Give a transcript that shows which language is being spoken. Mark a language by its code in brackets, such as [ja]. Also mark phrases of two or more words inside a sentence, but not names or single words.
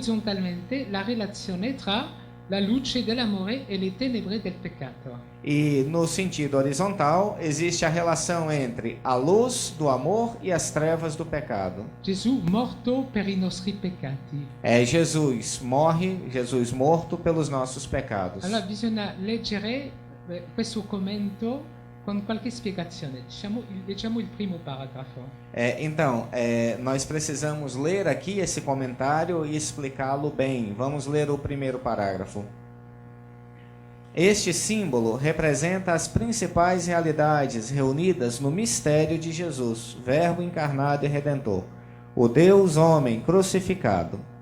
[it] E orizzontalmente la relazione tra la luce dell'amore e le tenebre del peccato. [pt] E no sentido horizontal, existe a relação entre a luz do amor e as trevas do pecado. [it] Gesù morto per i nostri peccati. [pt] É Jesus morto pelos nossos pecados. [it] Allora bisogna leggere questo commento con qualche spiegazione. Leggiamo il primo paragrafo. [pt] Então, nós precisamos ler aqui esse comentário e explicá-lo bem. Vamos ler o primeiro parágrafo. Este símbolo representa as principais realidades reunidas no mistério de Jesus, Verbo encarnado e Redentor, o Deus homem crucificado.